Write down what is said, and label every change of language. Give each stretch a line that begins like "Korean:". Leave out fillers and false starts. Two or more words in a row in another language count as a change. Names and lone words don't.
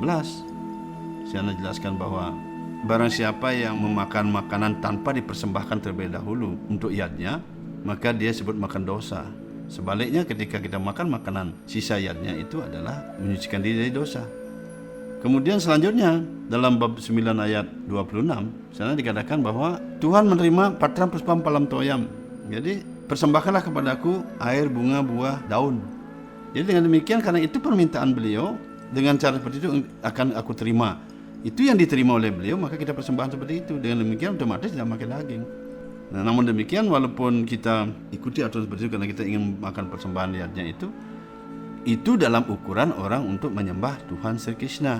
Indonesian: Saya jelaskan bahwa barang siapa yang memakan makanan tanpa dipersembahkan terlebih dahulu untuk yadnya, maka dia sebut makan dosa. Sebaliknya ketika kita makan makanan sisa yadnya itu adalah menyucikan diri dari dosa. Kemudian selanjutnya dalam bab 9 ayat 26 sana dikatakan bahwa Tuhan menerima
Sanskrit: patram puspam palam toyam.
Indonesian: Jadi persembahkanlah kepadaku air, bunga, buah, daun. Jadi dengan demikian, karena itu permintaan beliau, dengan cara seperti itu akan aku terima. Itu yang diterima oleh beliau, maka kita persembahkan seperti itu. Dengan demikian otomatis tidak makan daging. Nah, namun demikian walaupun kita ikuti aturan seperti itu karena kita ingin makan persembahan yadnya itu dalam ukuran orang untuk menyembah Tuhan Sri Krishna.